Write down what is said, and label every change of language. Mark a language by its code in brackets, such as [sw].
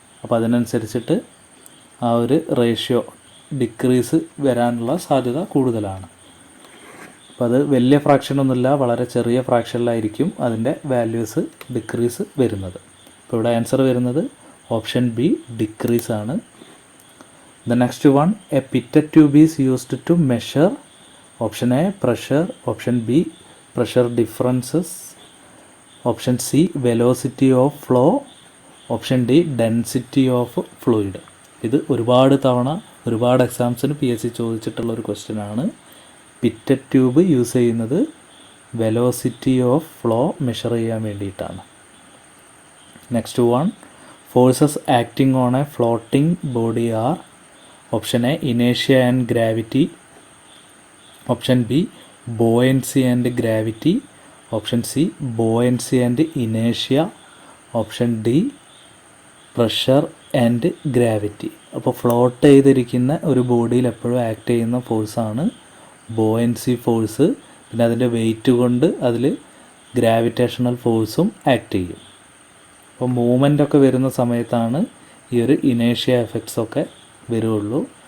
[ml] അപ്പോൾ അതിനനുസരിച്ചിട്ട് ആ ഒരു റേഷ്യോ ഡിക്രീസ് വരാനുള്ള സാധ്യത കൂടുതലാണ്. അപ്പോൾ അത് വലിയ ഫ്രാക്ഷനൊന്നുമില്ല, വളരെ ചെറിയ ഫ്രാക്ഷനിലായിരിക്കും അതിൻ്റെ വാല്യൂസ് ഡിക്രീസ് വരുന്നത്. അപ്പോൾ ഇവിടെ ആൻസർ വരുന്നത് ഓപ്ഷൻ ബി ഡിക്രീസ് ആണ്. [en] The next one, a pitted tube is used to measure option A pressure, option B pressure differences, option C velocity of flow, option D density of fluid. [ml] ഇത് ഒരുപാട് തവണ ഒരുപാട് എക്സാംസിന് PSC ചോദിച്ചിട്ടുള്ളൊരു question ആണ്. പിറ്റഡ് tube use ചെയ്യുന്നത് velocity of flow measure ചെയ്യാൻ വേണ്ടിയിട്ടാണ്. [en] Next one, forces acting on a floating body are option A inertia and gravity, option B buoyancy and gravity, option C buoyancy and inertia, option D pressure and gravity. [ml] അപ്പോൾ float ചെയ്തിരിക്കുന്ന ഒരു ബോഡിയിൽ എപ്പോഴും act ചെയ്യുന്ന ഫോഴ്സാണ് buoyancy force. പിന്നെ അതിൻ്റെ wait കൊണ്ട് അതിൽ ഗ്രാവിറ്റേഷണൽ ഫോഴ്സും ആക്ട് ചെയ്യും. അപ്പോൾ മൂവ്മെൻ്റ് ഒക്കെ വരുന്ന സമയത്താണ് ഈ ഒരു ഇനേഷ്യ എഫക്ട്സ് ഒക്കെ വരുള്ളൂ.